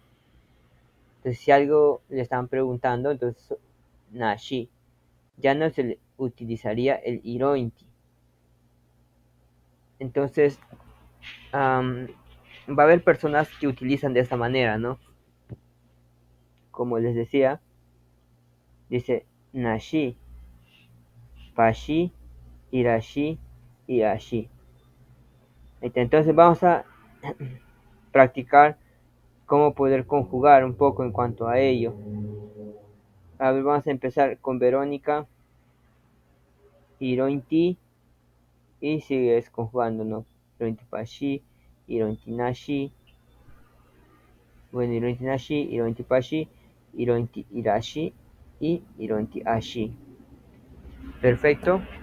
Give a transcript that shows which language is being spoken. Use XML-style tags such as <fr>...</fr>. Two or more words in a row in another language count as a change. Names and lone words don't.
<es>Entonces si algo le están preguntando, entonces nashi. Ya no se le utilizaría el irointi. Entonces va a haber personas que utilizan de esta manera, ¿no? Como les decía, dice</es> <cni>nashi, pashi, irashi</cni> <es>y ashi. Entonces vamos a practicar cómo poder conjugar un poco en cuanto a ello. A ver, vamos a empezar con Verónica, Hirointi, y sigues conjugando, ¿no?</es> <cni>Hirointi pashi, Hirointi nashi, bueno, Hirointi nashi, Hirointi pashi, Hirointi irashi y Hirointi ashi.</cni> <es>Perfecto.</es>